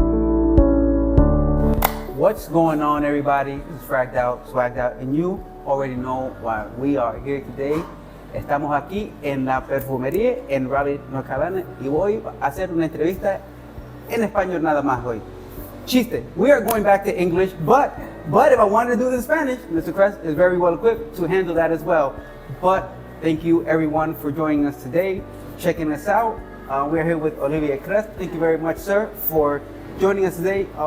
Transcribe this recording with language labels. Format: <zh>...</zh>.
<en>What's going on, everybody? This is Fragged Out, Swagged Out, and you already know why we are here today.</en> <es>Estamos aquí en la Perfumería en Raleigh, North Carolina, y voy a hacer una entrevista en español nada más hoy.</es> <en>Chiste, we are going back to English, but if I wanted to do this in Spanish, Mr. Cresp is very well equipped to handle that as well. But thank you everyone for joining us today, checking us out. We're here with Olivier Cresp. Thank you very much, sir, for joining us today.</en>